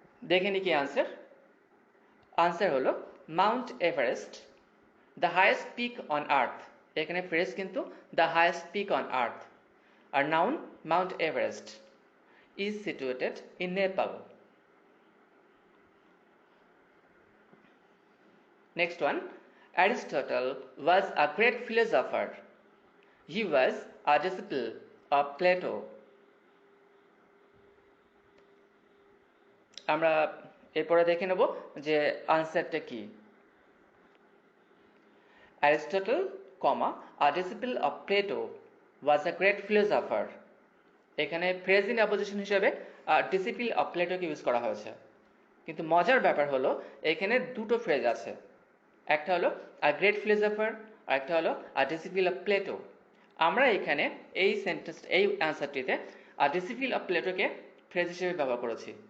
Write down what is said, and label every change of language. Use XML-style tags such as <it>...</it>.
<bn>দেখে নি কি আনসার? আনসার হলো</bn> <en>Mount Everest, the highest peak on earth.</en> <bn>এখানে ফ্রেজ কিন্তু</bn> <en>The highest peak on earth, আর noun Mount Everest, is situated in Nepal. Next one, Aristotle was a great philosopher. He was a disciple of Plato.</en> <bn>আমরা এরপরে দেখে নেব যে আনসারটা কি।</bn> <en>Aristotle, a disciple of Plato, was a great philosopher.</en> <bn>এখানে phrase in apposition হিসেবে</bn> <en>disciple of প্লেটোকে</en> <bn>use করা হয়েছে। কিন্তু মজার ব্যাপার হলো এখানে দুটো ফ্রেজ আছে, একটা হলো</bn> <en>a great philosopher</en> <bn>আর একটা হলো</bn> <en>A disciple of Plato.</en> <bn>আমরা এখানে এই সেন্টেন্স, এই অ্যান্সারটিতে</bn> <en>a disciple of প্লেটোকে</en> <bn>ফ্রেজ হিসেবে ব্যবহার করেছি।</bn>